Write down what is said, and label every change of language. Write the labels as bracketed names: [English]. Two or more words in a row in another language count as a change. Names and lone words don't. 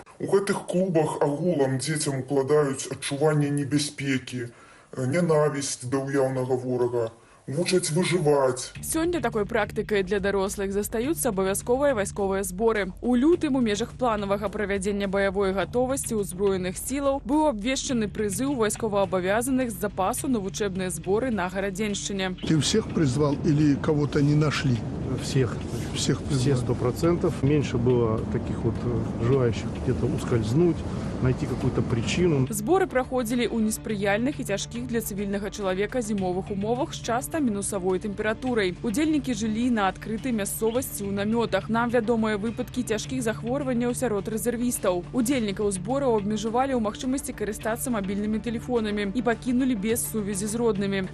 [Belarusian] У гэтых клубах агулам дзецям укладаюць адчуванне небяспекі, нянавісць да ўяўнага ворага, вучаць выжываць. Сёння такой практыкай для дарослых застаюцца абавязковыя вайсковыя зборы. У лютым у межах планавага правядзення баявой гатовасці ўзброеных сілаў быў абвешчаны прызыў вайсковаабавязаных з запасу на вучэбныя зборы на Гарадзеншчыне. [Russian] Ты всех призвал или кого-то не нашли? Всех. Всех все 100%. Меньше было таких вот желающих где-то ускользнуть, найти какую-то причину. [Belarusian] Зборы праходзілі ў неспрыяльных і цяжкіх для цывільнага чалавека зімовых умовах з часта мінусавой тэмпературай. Удзельнікі жылі на адкрытай мясцовасці ў намётах. Нам вядомыя выпадкі цяжкіх захворванняў сярод рэзервістаў. Удзельнікаў збораў абмежавалі ў магчымасці карыстацца мабільнымі тэлефонамі і пакінулі без сувязі з роднымі.